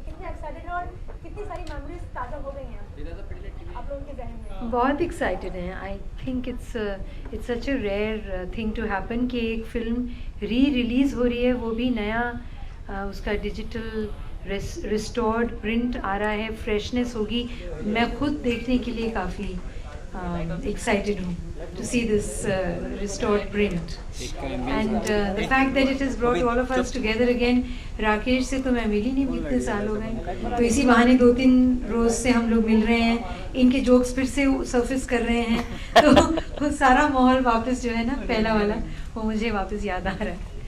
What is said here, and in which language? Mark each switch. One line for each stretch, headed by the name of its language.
Hindi: कितने एक्साइटेड हैं और कितनी सारी मेमोरीज ताज़ा हो गई हैं आप लोगों के जहन में. बहुत एक्साइटेड हैं.
English: I think it's such a rare thing to happen
Hindi: कि एक फिल्म रिलीज़ हो रही है, वो भी नया उसका डिजिटल रिस्टोर्ड प्रिंट आ रहा है, फ्रेशनेस होगी. मैं खुद देखने के लिए काफ़ी
English: excited to see this restored print and the fact that it has brought all of us together again.
Hindi: Rakesh से तो मैं मिली नहीं, कितने साल हो गए, तो इसी बहाने 2-3 रोज से हम लोग मिल रहे हैं, इनके जोक्स फिर से सरफेस कर रहे हैं, तो वो सारा माहौल वापस जो है ना पहला वाला वो मुझे वापस याद आ रहा है.